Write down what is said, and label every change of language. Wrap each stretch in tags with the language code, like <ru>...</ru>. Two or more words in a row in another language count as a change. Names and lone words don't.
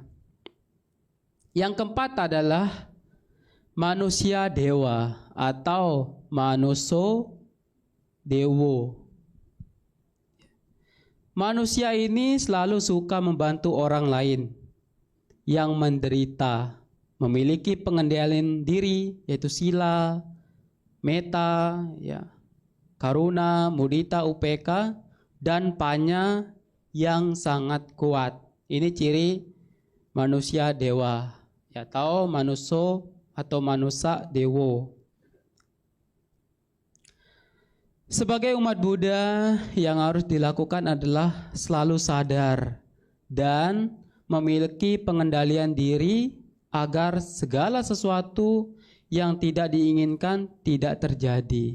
<id>Yang keempat adalah manusia dewa atau</id> <pi>manuso dewo.</pi> <id>Manusia ini selalu suka membantu orang lain yang menderita, memiliki pengendalian diri, yaitu sila, meta, ya, karuna, mudita, upeka, dan panya yang sangat kuat. Ini ciri manusia dewa, ya, atau manuso atau manusia dewo. Sebagai umat Buddha, yang harus dilakukan adalah selalu sadar dan memiliki pengendalian diri agar segala sesuatu yang tidak diinginkan tidak terjadi.</id>